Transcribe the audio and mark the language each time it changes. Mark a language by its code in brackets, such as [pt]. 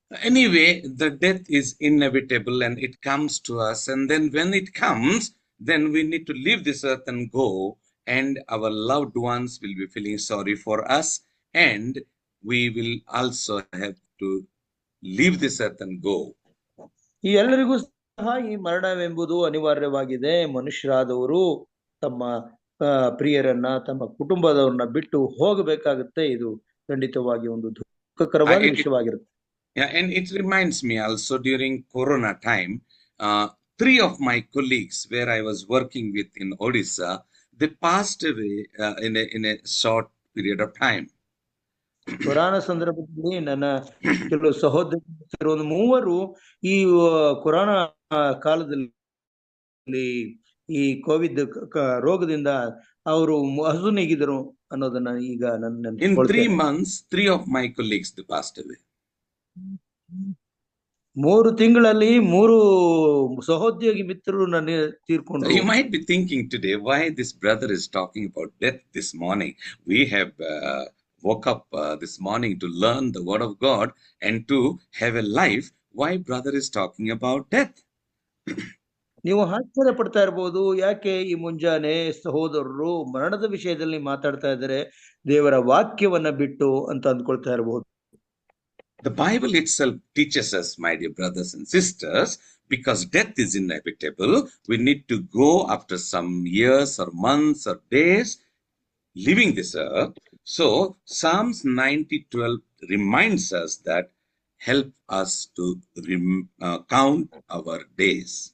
[en] Anyway, the death is inevitable and it comes to us, and then when it comes, then we need to leave this earth and go, and our loved ones will be feeling sorry for us, and we will also have to leave this earth and go. [kn] ಈ ಎಲ್ಲರಿಗೂ ಸಹ ಈ ಮರಣವೆಂಬುದು ಅನಿವಾರ್ಯವಾಗಿದೆ. ಮನುಷ್ಯರಾದವರು ತಮ್ಮ ಪ್ರಿಯರನ್ನ, ತಮ್ಮ ಕುಟುಂಬದವ್ರನ್ನ ಬಿಟ್ಟು ಹೋಗಬೇಕಾಗುತ್ತೆ. ಇದು ಖಂಡಿತವಾಗಿ ಒಂದು ದುಃಖಕರವಾದ ವಿಷಯವಾಗಿರುತ್ತೆ. [en] Yeah, and it reminds me also during Corona time, 3 of my colleagues where I was working with in Odisha, they passed away in a short period of time. [kn] Corona ಸಂದರ್ಭದಲ್ಲಿ ನನ್ನ ಕೆಲವು ಸಹೋದರರು 3 ಈ ಕೊರೋನಾ ಕಾಲದಲ್ಲಿ ಈ ಕೋವಿಡ್ ರೋಗದಿಂದ ಅವರು ಹಸುನೀಗಿದರು ಅನ್ನೋದನ್ನ ಈಗ ನನ್ನ [en] In 3 months, 3 of my colleagues they passed away. [kn] 3 ತಿಂಗಳಲ್ಲಿ 3 ಸಹೋದ್ಯೋಗಿ ಮಿತ್ರರು ನನ್ನ ತೀರ್ಕೊಂಡ್ರು. [en] You might be thinking today why this brother is talking about death this morning. We have woke up this morning to learn the word of God and to have a life. Why brother is talking about death? [kn] ನೀವು ಆಶ್ಚರ್ಯ ಪಡ್ತಾ ಇರಬಹುದು, ಯಾಕೆ ಈ ಮುಂಜಾನೆ ಸಹೋದರರು ಮರಣದ ವಿಷಯದಲ್ಲಿ ಮಾತಾಡ್ತಾ ಇದ್ದಾರೆ ದೇವರ ವಾಕ್ಯವನ್ನ ಬಿಟ್ಟು ಅಂತ ಅಂದ್ಕೊಳ್ತಾ ಇರಬಹುದು. [en] The Bible itself teaches us, my dear brothers and sisters, because death is inevitable, we need to go after some years or months or days leaving this earth. So Psalms 90:12 reminds us that help us to count our days.